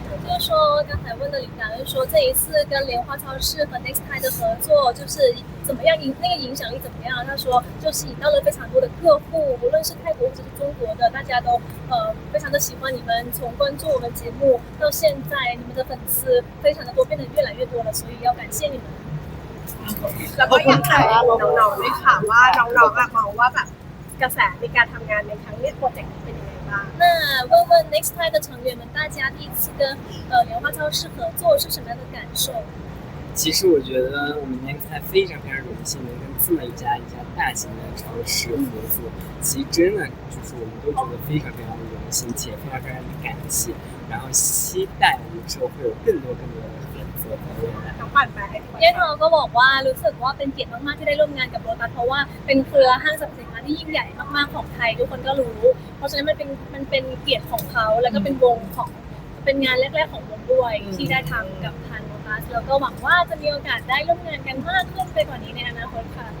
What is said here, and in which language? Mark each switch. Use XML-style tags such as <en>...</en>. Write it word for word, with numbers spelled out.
<zh>就是说，刚才问的领导就是说，这一次跟莲花超市和 Next Pride 的合作，就是怎么样影那个影响力怎么样？他说，就是引到了非常多的客户，无论是泰国或者是中国的，大家都呃非常的喜欢你们。从关注我们节目到现在，你们的粉丝非常的多，变得越来越多了，所以要感谢你们。</zh> <th>แล้วก็อยากถามน้องๆด้วยค่ะว่าน้องๆแบบมองว่าแบบกระแสในการทำงานในครั้งนี้โปรเจกต์เป็นยังไงบ้าง</th> <zh>那问问 Next Pride 的成员们，大家第一次跟呃莲花超市合作是什么样的感受？其实我觉得我们 Next Pride 非常非常荣幸能跟这么一家一家大型的超市合作，其实真的就是我们都觉得非常非常的荣幸，且非常非常的感谢，然后期待我们之后会有更多更多的合作和未来。</zh> <th>ต้องปั่นไปให้ เย้ทองก็บอกว่ารู้สึกว่าเป็นเกียรติมากๆที่ได้ร่วมงานกับโลตัสเพราะว่าเป็นเครือห้างสรรพสินค้าที่ยิ่งใหญ่มากๆของไทยทุกคนก็รู้เพราะฉะนั้นมันเป็นมันเป็นเกียรติของเขาแล้วก็เป็นวงของเป็นงานแรกๆของวงด้วยที่ได้ทำกับทางโลตัสแล้วก็หวังว่าจะมีโอกาสได้ร่วมงานกันมากขึ้นไปกว่านี้ในอนาคตค่ะ</th>